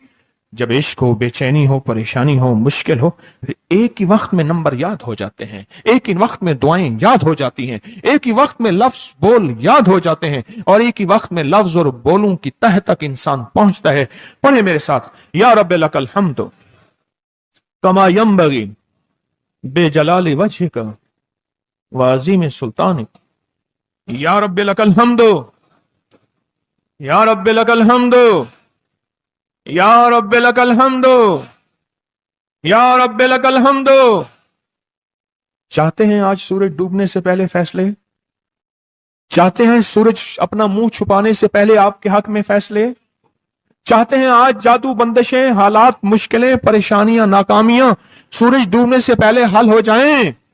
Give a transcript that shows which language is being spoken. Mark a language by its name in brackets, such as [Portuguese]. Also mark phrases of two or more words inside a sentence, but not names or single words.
[Urdu] جب عشق ہو, بے چینی ہو, پریشانی ہو, مشکل ہو, ایک ہی وقت میں نمبر یاد ہو جاتے ہیں, ایک ہی وقت میں دعائیں یاد ہو جاتی ہیں, ایک ہی وقت میں لفظ بول یاد ہو جاتے ہیں, اور ایک ہی وقت میں لفظ اور بولوں کی تہ تک انسان پہنچتا ہے. پڑھیں میرے ساتھ, [Arabic] یا رب لک الحمد کما ینبغی بے جلال وجہک وعظیم سلطانک. یا رب لک الحمد, یا رب لک الحمد, یا رب لک الحمد, یا رب لک الحمد. [Urdu] چاہتے ہیں آج سورج ڈوبنے سے پہلے فیصلے؟ چاہتے ہیں سورج اپنا منہ چھپانے سے پہلے آپ کے حق میں فیصلے؟ چاہتے ہیں آج جادو, بندشیں, حالات, مشکلیں, پریشانیاں, ناکامیاں سورج ڈوبنے سے پہلے حل ہو جائیں؟